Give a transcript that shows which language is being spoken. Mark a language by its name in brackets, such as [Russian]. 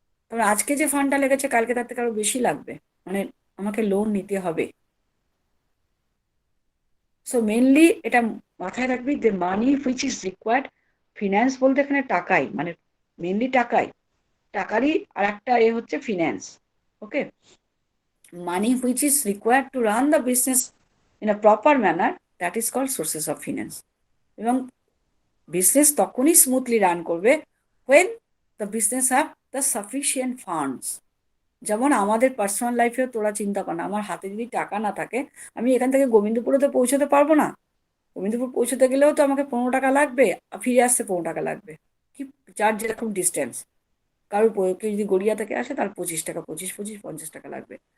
[Bangla] তবে আজকে যে ফান্ডটা লেগেছে কালকে তার থেকে আরো বেশি লাগবে, মানে আমাকে লোন নিতে হবে। সো মেনলি এটা মাথায় রাখবি, যে [English] money which is required, [Bangla] ফিনান্স বলতে এখানে টাকাই, মানে মেনলি টাকাই, টাকারই আর একটা এ হচ্ছে finance. [English] Okay, money which is required to run the business in a proper manner, that is called sources of finance. [Bangla] এবং বিজনেস তখনই স্মুথলি রান করবে [English] when the business have the sufficient funds। [Bangla] যেমন আমাদের personal লাইফেও তোরা চিন্তা কর না, আমার হাতে যদি টাকা না থাকে আমি এখান থেকে গোবিন্দপুরে তো পৌঁছতে পারবো না। গোবিন্দপুর পৌঁছতে গেলেও তো আমাকে 15 টাকা লাগবে, আর ফিরে আসতে 15 টাকা লাগবে, কি যার যেরকম ডিস্টেন্স। কারোর কেউ যদি গড়িয়া থেকে আসে তার 25 টাকা, 25 25 50 টাকা লাগবে।